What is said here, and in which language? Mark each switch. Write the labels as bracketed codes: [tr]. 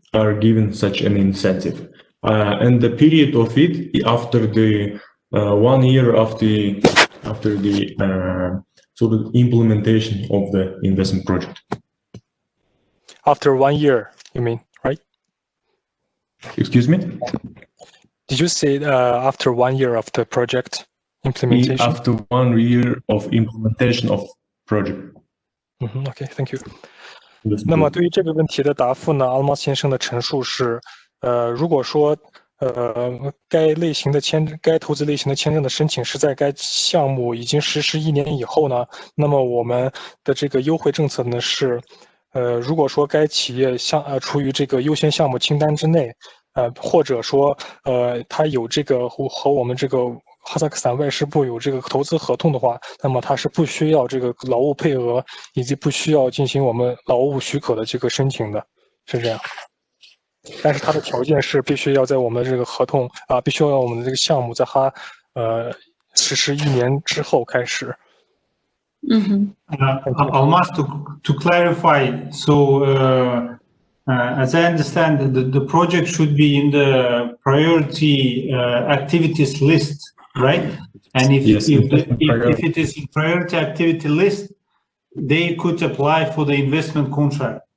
[en] are given such an incentive. And the period of it after the 1 year after the sort of implementation of the investment project. After 1 year, you mean, right? Excuse me? Did you say after 1 year of the project implementation? After 1 year of implementation of project. OK, thank you. [zh] 那么对于这个问题的答复呢，Almas先生的陈述是，如果说该投资类型的签证的申请是在该项目已经实施1年以后呢，那么我们的这个优惠政策呢是，如果说该企业处于这个优先项目清单之内，或者说它有这个和我们这个哈萨克斯坦外事部有这个投资合同的话，那么它是不需要这个劳务配额，以及不需要进行我们劳务许可的这个申请的，是这样。但是它的条件是必须要在我们这个合同必须要我们的这个项目在它实施1年之后开始。 [en] Almas, to clarify, so as I understand, the project should be in the priority activities list, right? And if it is in priority activity list, they could apply for the investment contract.